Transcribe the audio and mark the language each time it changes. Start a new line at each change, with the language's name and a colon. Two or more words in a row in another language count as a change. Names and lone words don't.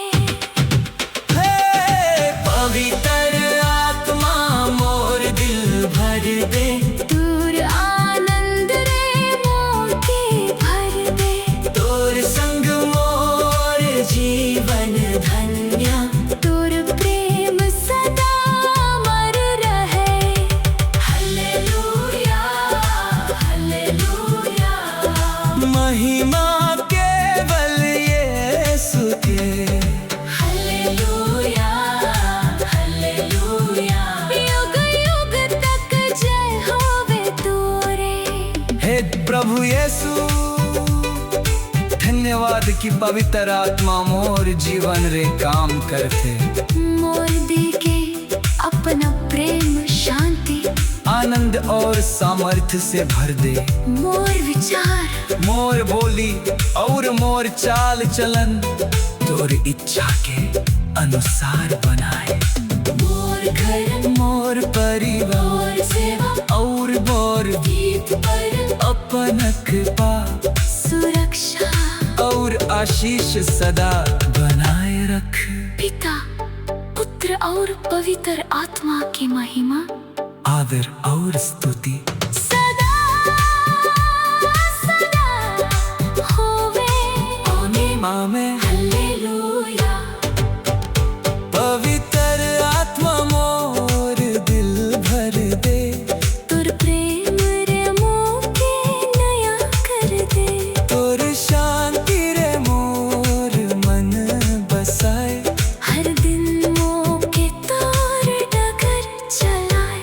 Sadri: हे पवित्र आत्मा मोर दिल भर दे। तोर आनंद रे मोके भर दे। तोर संग मोर जीवन धन्य। तोर प्रेम सदा अमर रहे। हालेलुया हालेलुया, महिमा केवल यीशु के। हालेलुया हालेलुया, युग युग तक जय होवे तोरे। हे प्रभु यीशु, धन्यवाद कि पवित्र आत्मा मोर जीवन रे काम करते। मोर दिल के अपना आनंद और सामर्थ्य से भर दे। मोर विचार, मोर बोली और मोर चाल चलन तोर इच्छा के अनुसार बनाए। मोर घर, मोर परिवार मोर सेवा और मोर गीत पर अपन कृपा सुरक्षा और आशीष सदा बनाए रख। पिता, पुत्र और पवित्र आत्मा की महिमा, आदर और स्तुति सदा सदा होवे। आमीन, आमेन। हालेलुया। पवित्र आत्मा मोर दिल भर दे। तोर प्रेम रे मोके नया कर दे। तोर शांति रे मोर मन बसाए। हर दिन मोके तोर डगर चलाए।